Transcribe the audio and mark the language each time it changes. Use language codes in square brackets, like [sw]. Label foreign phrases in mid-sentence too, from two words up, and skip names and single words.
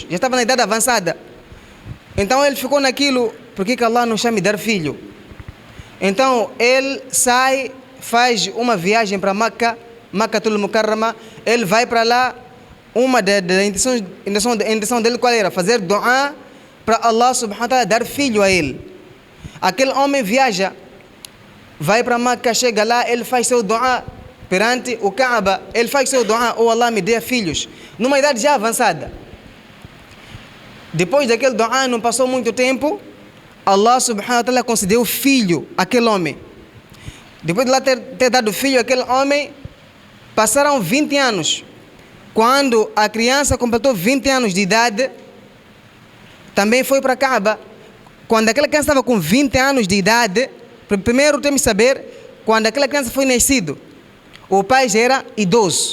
[pt] Já estava na idade avançada. Então ele ficou naquilo: por que Allah não chama de dar filho? Então ele sai, faz uma viagem para Makkatul Mukarrama. Ele vai para lá. Uma da intenção dele qual era? Fazer dua para Allah [ar] سبحانه وتعالى [pt] dar filho a ele. Aquele homem viaja, vai para Makka, chega lá, ele faz seu dua perante o Kaaba. Ele faz seu dua: oh Allah, me dê filhos, numa idade já avançada. Depois daquele dua, não passou muito tempo, Allah [ar] سبحانه وتعالى [pt] concedeu filho àquele homem. Depois de lá ter dado filho àquele homem, passaram 20 anos. quando a criança completou 20 anos de idade, também foi para Kaaba. Quando aquela criança estava com 20 anos de idade, primeiro temos que saber, quando aquela criança foi nascido, o pai já era idoso.